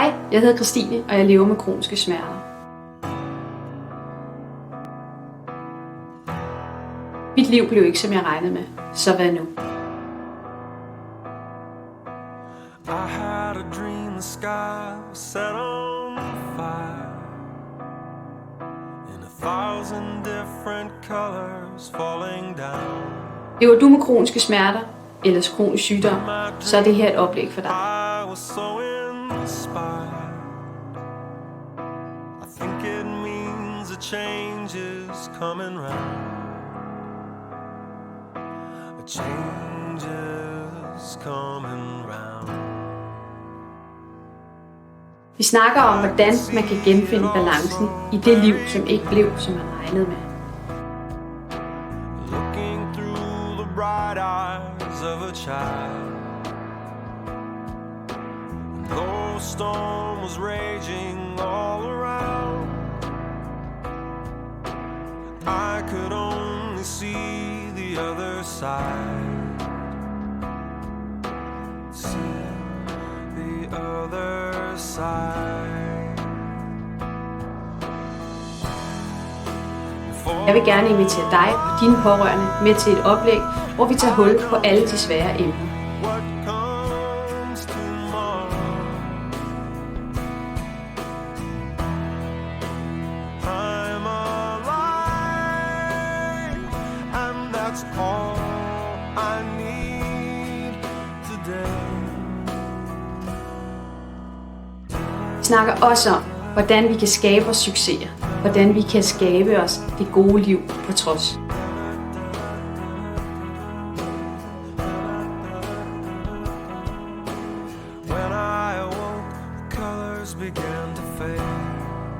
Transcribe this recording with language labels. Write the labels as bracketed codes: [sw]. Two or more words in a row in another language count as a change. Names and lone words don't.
[da] Jeg hedder Christine, og jeg lever med kroniske smerter. Mit liv blev ikke, som jeg regnede med. Så hvad nu? [en] I had a dream the sky was set on fire in 1,000 different colors falling down. [da] Lever du med kroniske smerter eller kronisk sygdom, så er det her et oplæg for dig. [en] I was so inspired. I think it means a change is coming round. A change is coming round. [da] Vi snakker om, hvordan man kan genfinde balancen i det liv, som ikke blev, som man regnede med. [en] Looking through the bright eyes of a child. And though a storm was raging all around, I could only see the other side. See the other side. [da] Jeg vil gerne invitere dig og dine pårørende med til et oplæg, hvor vi tager hul på alle de svære emner. [en] What comes tomorrow? I'm alive, and that's all I need today. [da] Vi snakker også om, hvordan vi kan skabe os succeser. Hvordan vi kan skabe os det gode liv på trods. [en] When I awoke, the colors began to fade.